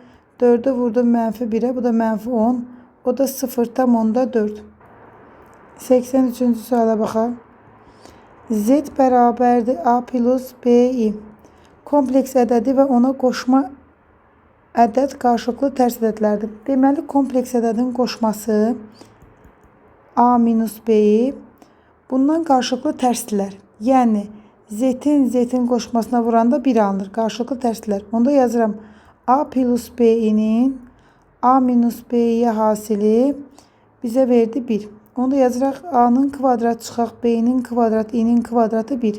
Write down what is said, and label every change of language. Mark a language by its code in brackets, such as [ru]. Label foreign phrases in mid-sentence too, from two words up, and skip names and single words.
[az] 4'ü vurdum mənfi 1'e. Bu da mənfi 10. O da 0/10'da 4. 83-cü suala baxaq. Z bərabərdir a plus b-i. Kompleks ədədi və ona qoşma ədəd qarşılıqlı tərs ədədlərdir. Deməli kompleks ədədin qoşması a minus b-i bundan qarşılıqlı tərsdirlər. Yəni z-in qoşmasına vuranda 1 alınır. Qarşılıqlı tərsdirlər. Onda yazıram a plus b-inin a minus b-yə hasili bizə verdi 1. Onu da yazıraq a'nın kvadratı çıxaq b'nin kvadratı i'nin kvadratı 1.